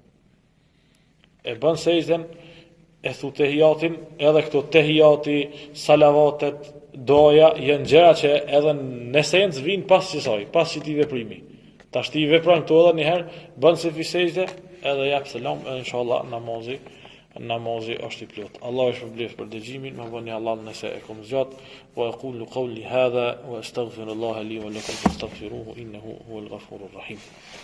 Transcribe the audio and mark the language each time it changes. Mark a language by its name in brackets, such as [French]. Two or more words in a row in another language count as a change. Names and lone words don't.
[Albanian] E bën sejdën, e thu tehijatin, edhe këto tehijati, salavatet, doja janë gjëra që edhe në esencë vijnë pas kësaj, pas këtij veprimi. Tash ti vepron këto edhe një herë, bën se fi sejdë, edhe jap selam, edhe inshallah namazi është i plot. Allah është shpërblyes për dëgjimin, më bëni Allah nëse e kam zgjat, [Arabic] وأقول قولي هذا وأستغفر الله لي ولكم فاستغفروه إنه هو الغفور الرحيم.